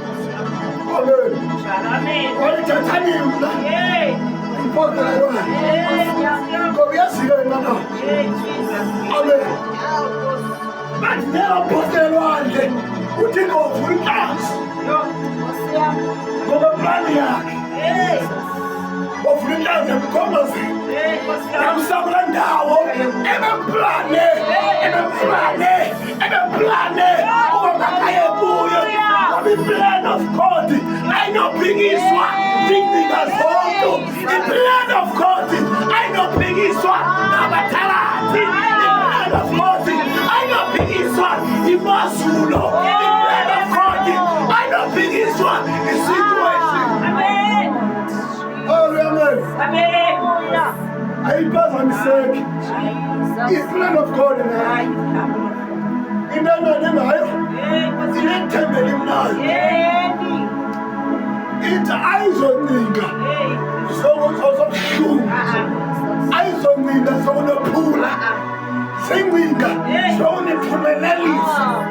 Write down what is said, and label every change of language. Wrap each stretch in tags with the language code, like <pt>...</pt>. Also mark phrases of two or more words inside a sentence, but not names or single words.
<xh>amen walithathani mna impokela yona ngoba yaziyo enqanawa amen bathi nengaphoselelwandle uthixo wavula inhlanzi ngoba plani yakhe wavula inhlanzi emkhomazini yamsakula ndawo ebeplane uba makaye kuyo ngoba</xh> <en>iplan of God</en> <xh>ayinophikiswa ziingcinga zonke</xh> <en>iplan of God</en> <xh>ayinophikiswa ngabathakathi</xh> <en>iplan of God</en> <xh>ayinophikiswa imozulu</xh> <en>iplan of God</en> <xh>ayinophikiswa isituation amen ayiphazamiseki</xh> <en>iplan of God</en> <xh>nayo into engane ngayo inethembe elimnayo ithi ayizoncinga zobuhlungu ayizoncinga zokunophula zingcinga zokuniphumelelisa</xh>